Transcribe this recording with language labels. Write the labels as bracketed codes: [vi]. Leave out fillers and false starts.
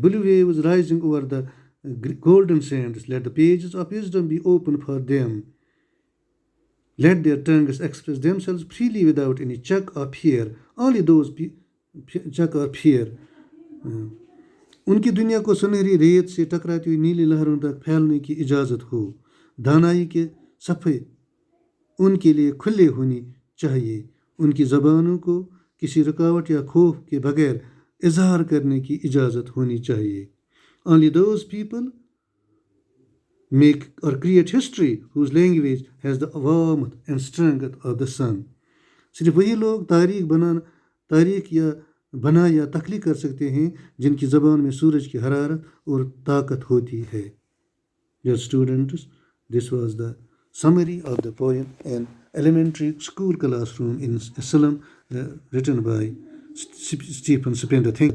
[en] Blue waves rising over the golden sands. Let the pages of wisdom be open for them. Let their tongues express themselves freely without any check or fear. Only those check or fear. [ur] ان کی دنیا کو سنہری ریت سے ٹکراتی ہوئی نیلی لہروں تک پھیلنے کی اجازت ہو. دانائی کے صفحے ان کے لیے کھلے ہونی چاہیے. ان کی زبانوں کو کسی رکاوٹ یا خوف کے بغیر اظہار کرنے کی اجازت ہونی چاہیے. [en] Only those people make or create history whose language has the warmth and strength of the sun. [ur] صرف وہی لوگ تاریخ یا تخلیق کر سکتے ہیں جن کی زبان میں سورج کی حرارت اور طاقت ہوتی ہے. [en] Dear students, this was the summary of the poem An Elementary School Classroom in a Slum, written by Stephen Spender. Thank you.